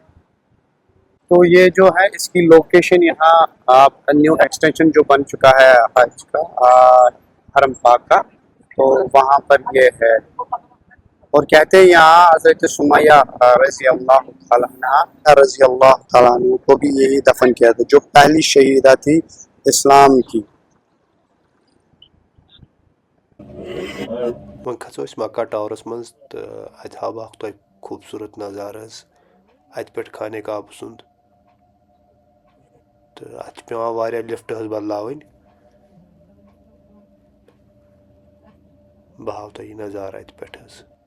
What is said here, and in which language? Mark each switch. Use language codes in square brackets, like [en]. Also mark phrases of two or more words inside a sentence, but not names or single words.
[ur] تو یہ جو ہے اس کی لوکیشن یہاں [en] new extension [ur] جو بن چکا ہے حج کا حرم پاک کا, تو وہاں پر یہ ہے. اور کہتے ہیں یہاں حضرت سمیہ [ar] رضی اللہ تعالیٰ عنہ [ur] کو بھی یہی دفن کیا تھا جو پہلی شہیدہ تھی اسلام کی. [ks] وۄنۍ کھژو أسۍ مکہ ٹاورس منٛز تہٕ اتہِ ہاو بہٕ اکھ تۄہہِ خوٗبصوٗرت نظارٕ حظ اتہِ پٮ۪ٹھ خانہ کعبہٕ سُنٛد. تہٕ اتھ چھِ پیٚوان واریاہ لفٹ حظ بدلاوٕنۍ. بہٕ ہاو تۄہہِ یہِ نظارٕ اتہِ پٮ۪ٹھ حظ.